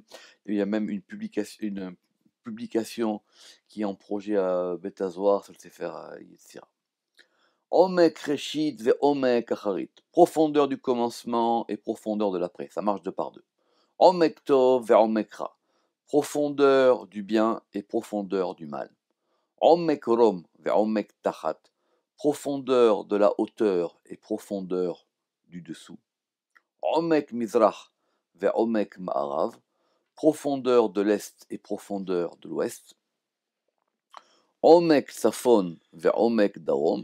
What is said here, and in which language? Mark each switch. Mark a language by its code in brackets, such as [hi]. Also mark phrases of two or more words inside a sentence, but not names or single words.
[fr] Il y a même une publication qui est en projet à Bet Hazoar sur le Sefer HaYetzira. [he] עומק ראשית ועומק אחרית. [fr] Profondeur du commencement et profondeur de l'après. Ça marche deux par deux. [he] עומק טוב ועומק רע. [fr] Profondeur du bien et profondeur du mal. [he] עומק רום ועומק תחת. [fr] Profondeur de la hauteur et profondeur du dessous. [he] עומק מזרח ועומק מערב. [fr] Profondeur de l'est et profondeur de l'ouest. [he] עומק צפון ועומק דרום.